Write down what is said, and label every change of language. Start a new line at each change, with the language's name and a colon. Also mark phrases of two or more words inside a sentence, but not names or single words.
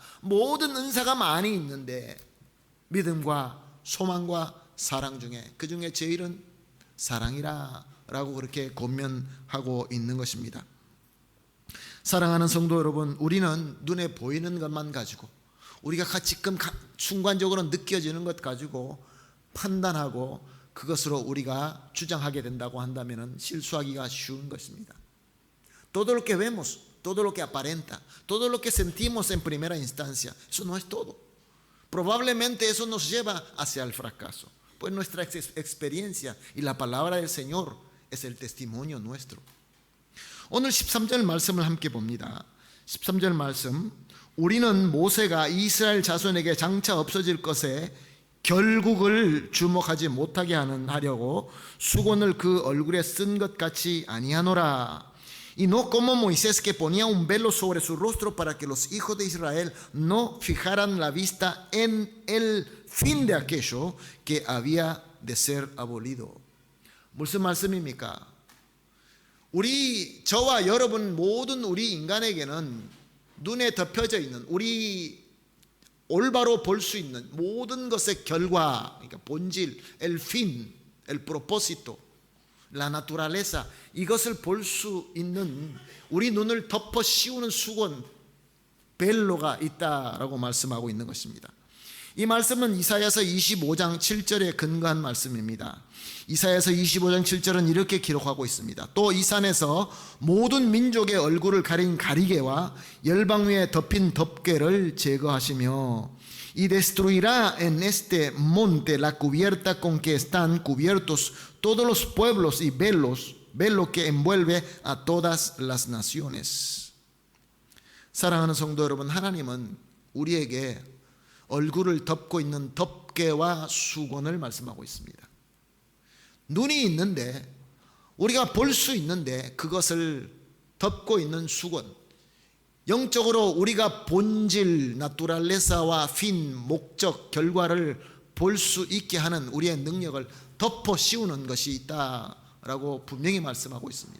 Korean: 모든 은사가 많이 있는데 믿음과 소망과 사랑 중에 그 중에 제일은 사랑이라 라고 그렇게 권면하고 있는 것입니다. 사랑하는 성도 여러분, 우리는 눈에 보이는 것만 가지고 우리가 지금 순간적으로 느껴지는 것 가지고 판단하고 그것으로 우리가 주장하게 된다고 한다면 실수하기가 쉬운 것입니다.
Spanish: Todo lo que vemos, todo lo que aparenta, todo lo que sentimos en primera instancia, eso no es todo. Probablemente eso nos lleva hacia el fracaso, pues nuestra experiencia y la palabra del Señor es el testimonio nuestro.
Korean: 오늘 13절 말씀을 함께 봅니다. 13절 말씀, 우리는 모세가 이스라엘 자손에게 장차 없어질 것에 결국을 주목하지 못하게 하려고 수건을 그 얼굴에 쓴 것 같이 아니하노라.
Spanish: Y no como Moisés que ponía un velo sobre su rostro para que los hijos de Israel no fijaran la vista en el fin de aquello que había de ser abolido.
Korean: 무슨 말씀입니까? 저와 여러분 모든 우리 인간에게는 눈에 덮여져 있는, 우리 올바로 볼 수 있는 모든 것의 결과, 그러니까 본질,
Spanish: el fin, el propósito, la naturaleza,
Korean: 이것을 볼 수 있는 우리 눈을 덮어 씌우는 수건, 벨로가 있다라고 말씀하고 있는 것입니다. 이 말씀은 이사야서 25장 7절에 근거한 말씀입니다. 이사야서 25장 7절은 이렇게 기록하고 있습니다. 또 이 산에서 모든 민족의 얼굴을 가린 가리개와 열방 위에 덮인 덮개를 제거하시며
Spanish: y destruirá en este monte la cubierta con que están cubiertos todos los pueblos y velo que envuelve a todas las naciones.
Korean: 사랑하는 성도 여러분, 하나님은 우리에게 얼굴을 덮고 있는 덮개와 수건을 말씀하고 있습니다. 눈이 있는데, 우리가 볼 수 있는데 그것을 덮고 있는 수건, 영적으로 우리가 본질, 나투랄레사와 핀, 목적, 결과를 볼 수 있게 하는 우리의 능력을 덮어 씌우는 것이 있다라고 분명히 말씀하고 있습니다.